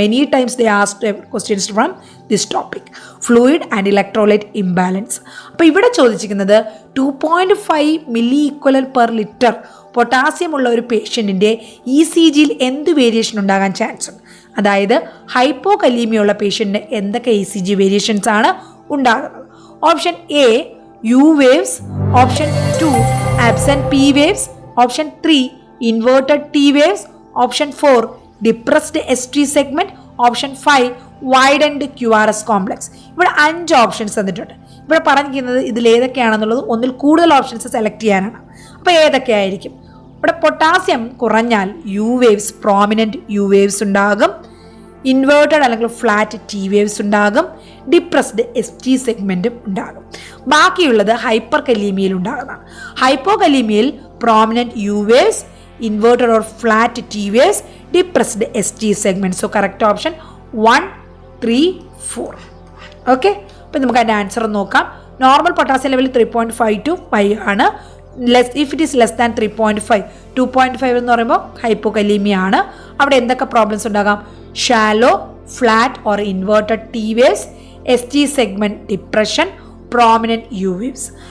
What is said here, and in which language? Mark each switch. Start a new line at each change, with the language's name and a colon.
English: Many times they asked questions from this topic, fluid and electrolyte imbalance.
Malayalam: അപ്പോൾ ഇവിടെ ചോദിച്ചിരിക്കുന്നത് 2.5 milli equivalent per litre potassium ഉള്ള ഒരു പേഷ്യൻറ്റിൻ്റെ ECGയിൽ എന്ത് വേരിയേഷൻ ഉണ്ടാകാൻ ചാൻസ് ഉണ്ട്? അതായത് ഹൈപ്പോകലീമിയ ഉള്ള പേഷ്യൻറ്റിന് എന്തൊക്കെ ECG വേരിയേഷൻസ് ആണ് ഉണ്ടാകുന്നത്?
English: Option A U waves, option 2 absent P waves, option 3 inverted T waves, option 4 depressed ST segment, option 5 widened QRS complex.
Malayalam: ഇവിടെ 5 ഓപ്ഷൻസ് തന്നിട്ടുണ്ട്. ഇവിടെ പറഞ്ഞിരിക്കുന്നത് ഇതിൽ ഏതൊക്കെയാണെന്നുള്ളത് ഒന്നിൽ കൂടുതൽ ഓപ്ഷൻസ് സെലക്ട് ചെയ്യാനാണ്. അപ്പോൾ ഏതൊക്കെയായിരിക്കും? ഇവിടെ പൊട്ടാസ്യം കുറഞ്ഞാൽ U waves, prominent U waves ഉണ്ടാകും, ഇൻവേർട്ടഡ് അല്ലെങ്കിൽ ഫ്ലാറ്റ് T വേവ്സ് ഉണ്ടാകും, ഡിപ്രസ്ഡ് ST സെഗ്മെൻറ്റും ഉണ്ടാകും. ബാക്കിയുള്ളത് ഹൈപ്പർ കലീമിയയിൽ ഉണ്ടാകുന്നതാണ്. ഹൈപ്പോകലീമിയയിൽ prominent U waves, inverted or flat T waves, depressed ST segment. So correct option 1, 3, 4. Okay, അപ്പം നമുക്ക് അതിൻ്റെ ആൻസർ നോക്കാം. നോർമൽ പൊട്ടാസ്യം ലെവൽ 3.5 to 5 ആണ്.
English: if it is less than 3.5,
Malayalam: 2.5 എന്ന് പറയുമ്പോൾ ഹൈപ്പോകലീമിയ ആണ്. അവിടെ എന്തൊക്കെ പ്രോബ്ലംസ് ഉണ്ടാകാം?
English: Shallow, flat or inverted T waves, ST segment depression, prominent U waves.